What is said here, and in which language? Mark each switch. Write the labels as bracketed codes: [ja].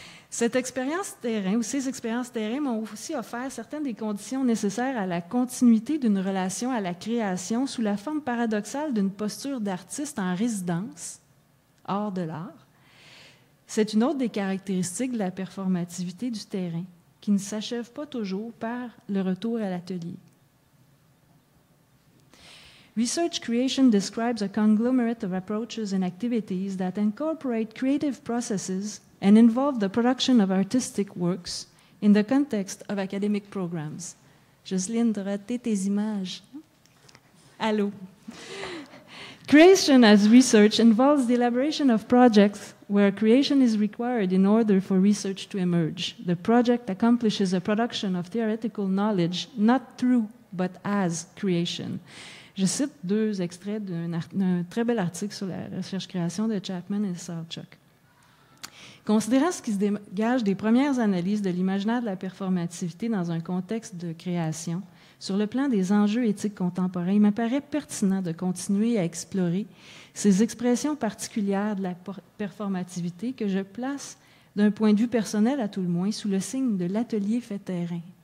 [fr] Cette expérience terrain ou ces expériences terrain m'ont aussi offert certaines des conditions nécessaires à la continuité d'une relation à la création sous la forme paradoxale d'une posture d'artiste en résidence, hors de l'art. C'est une autre des caractéristiques de la performativité du terrain, qui ne s'achève pas toujours par le retour à l'atelier. [en] Research creation describes a conglomerate of approaches and activities that incorporate creative processes and involve the production of artistic works in the context of academic programs. [fr] Jocelyne, tu as raté tes images. Allô? [en] Creation as research involves the elaboration of projects where creation is required in order for research to emerge. The project accomplishes a production of theoretical knowledge, not through, but as creation. [fr] Je cite 2 extraits d'un très bel article sur la recherche-création de Chapman et Sarchuk. Considérant ce qui se dégage des premières analyses de l'imaginaire de la performativité dans un contexte de création, sur le plan des enjeux éthiques contemporains, il m'apparaît pertinent de continuer à explorer ces expressions particulières de la performativité que je place, d'un point de vue personnel à tout le moins, sous le signe de l'atelier fait terrain.